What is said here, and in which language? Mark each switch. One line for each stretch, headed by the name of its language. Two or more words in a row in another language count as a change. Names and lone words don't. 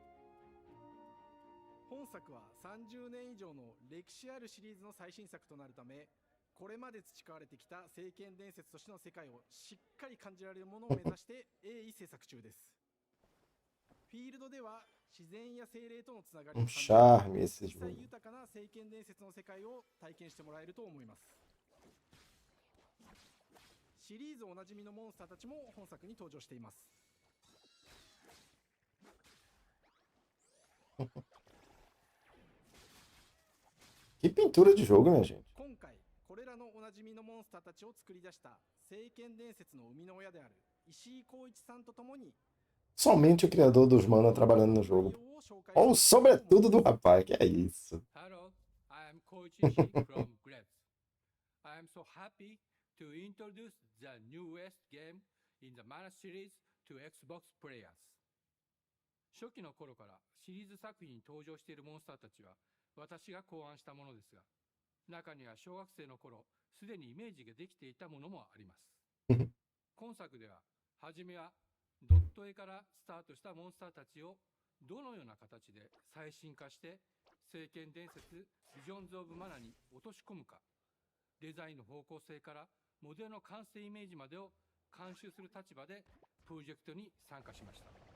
Japanese: 本作は30年以上の歴史あるシリーズの最新作となるため、これまで培われてきた聖剣伝説としての世界をしっかり感じられるものを目指して鋭意制作中です。フィールドでは自然や精霊とのつながりを感じ、実際豊かな聖剣伝説の世界を体験してもらえると思います。シリーズおなじみのモンスターたちも本作に登場しています。
Portuguese: Que pintura de jogo, minha gente.
Japanese: 今回これらのおなじみのモンスターたちを作り出した聖剣伝説の生みの親である
Portuguese: Somente o criador dos mana trabalhando no jogo. Olha o sobretudo do rapaz, que é isso.
English: Hello, I am Koichi Ishii from Grabs. I am so happy to introduce the newest game in the Mana series to Xbox players.
Japanese: 初期の頃からシリーズ作品に登場しているモンスターたちは私が考案したものですが、中には小学生の頃すでにイメージができていたものもあります。今作では初めはドット絵からスタートしたモンスターたちをどのような形で最新化して聖剣伝説ビジョンズ・オブ・マナに落とし込むか、デザインの方向性からモデルの完成イメージまでを監修する立場でプロジェクトに参加しました。